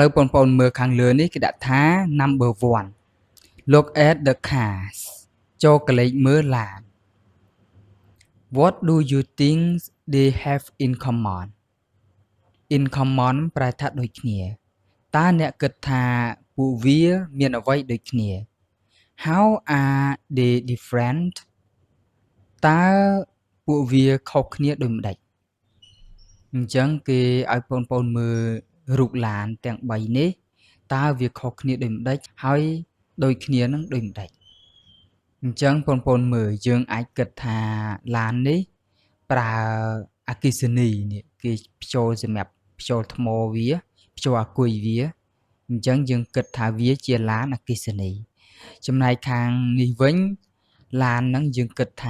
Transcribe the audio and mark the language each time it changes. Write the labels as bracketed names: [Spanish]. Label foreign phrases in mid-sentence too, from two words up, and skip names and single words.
[Khmer] វបងប្អូនមើលខាងលើនេះគេដាក់ថា [English] number 1 look at the cars [Khmer] ចូលកលេចមើ លឡាន [English] what do you think they have in common in common [Khmer] ប្រែថាដូចគ្នាតើអ្នកគិតថាពួកវាមានអ្វីដូចគ្នា [English] how are they different [Khmer] តើពួកវាខុសគ្នាដូចម្ដេចអញ្ចឹងគេឲ្យបងប្អូនមើលរូបឡានទាំង3នេះតើវាខុសគ្នាដូចម្ដេច ហើយដូចគ្នានឹងដូចម្ដេចអញ្ចឹងបងប្អូនមើលយើងអាចគិតថាឡាននេះប្រើអគ្គិសនីនេះគេភ្ចូលសម្រាប់ភ្ចូលថ្មវាភ្ចូលអាគុយវាអញ្ចឹងយើងគិតថាវាជាឡានអគ្គិសនីចំណែកខាងនេះវិញឡានហ្នឹងយើងគិតថា